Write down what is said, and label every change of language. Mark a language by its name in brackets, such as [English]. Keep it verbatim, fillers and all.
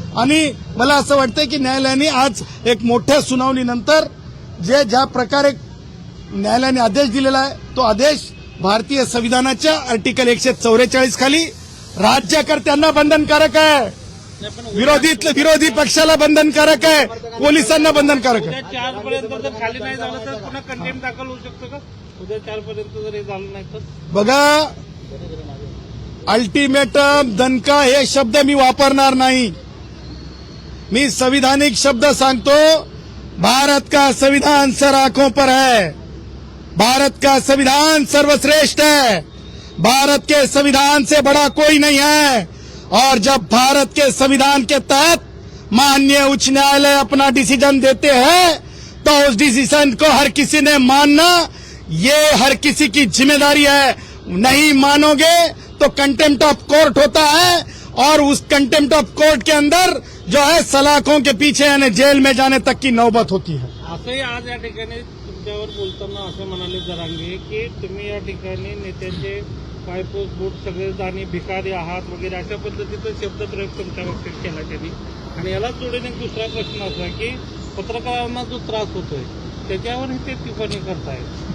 [Marathi] आणि मला असं वाटतं की न्यायालयाने आज एक मोठ्या सुनावणीनंतर जे ज्या प्रकारे न्यायालयाने आदेश दिलेला आहे तो आदेश भारतीय संविधानाच्या आर्टिकल एकशे चौवेचाळीस खाली राज्यकर्त्यांना बंधनकारक आहे, विरोधी विरोधी पक्षाला बंधनकारक आहे, पोलिसांना बंधनकारक आहे. उद्या चार पर्यंत जर खाली नाही झालं तर पुन्हा कंटेम दाखल होऊ शकतो का? उद्या चार पर्यंत जर हे झालं नाही तर बघा अल्टिमेटम, दणका हे शब्द मी वापरणार नाही. मी संविधानिक शब्द सांगतो. [Hindi] भारत का संविधान सर आंखों पर है. भारत का संविधान सर्वश्रेष्ठ है. भारत के संविधान से बड़ा कोई नहीं है. और जब भारत के संविधान के तहत माननीय उच्च न्यायालय अपना डिसीजन देते हैं तो उस डिसीजन को हर किसी ने मानना ये हर किसी की जिम्मेदारी है. नहीं मानोगे तो कंटेम्प्ट ऑफ कोर्ट होता है और उस कंटेम्प्ट ऑफ कोर्ट के अंदर जो है सलाखों के पीछे यानी जेल में जाने तक की नौबत होती है. [Marathi] असंही आज या ठिकाणी तुमच्यावर बोलताना असं म्हणाले जरांगे की तुम्ही या ठिकाणी नेत्यांचे पायपूस बूट सगळे आणि भिकारी आहात वगैरे अशा पद्धतीचा शब्दप्रयोग तुमच्या बाबतीत केला त्यांनी. आणि याला जोडून एक दुसरा प्रश्न असा की पत्रकारांना जो त्रास होतोय त्याच्यावरही ते टिप्पणी करतायत.